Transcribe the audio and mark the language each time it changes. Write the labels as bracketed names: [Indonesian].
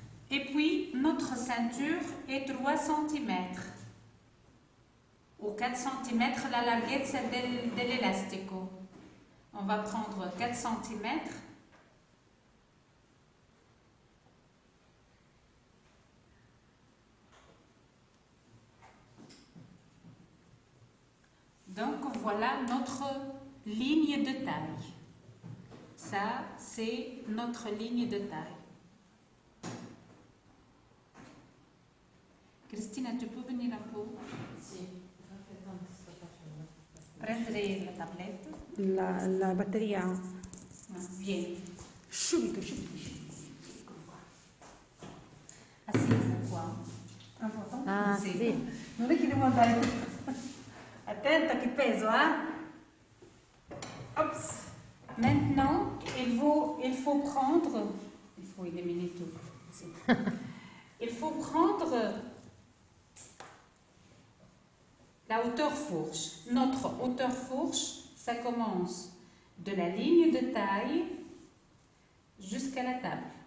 [French] Et puis, notre ceinture est 3 cm. Ou 4 cm [Italian] la larghezza dell'elastico. [French] On va prendre 4 cm. Donc, voilà notre ligne de taille. Ça, c'est notre ligne de taille. Cristina, tu peux venir un peu? [Italian] Sì, Prendere la tablette? La batteria? Vieni. Subito. Eccolo qua. Assisa qua. Ah, sì. Non è che devo andare attenta che peso, Ops. [French] Maintenant, il faut prendre, il faut éliminer tout. Il faut prendre la hauteur fourche. Notre hauteur fourche, ça commence de la ligne de taille jusqu'à la table.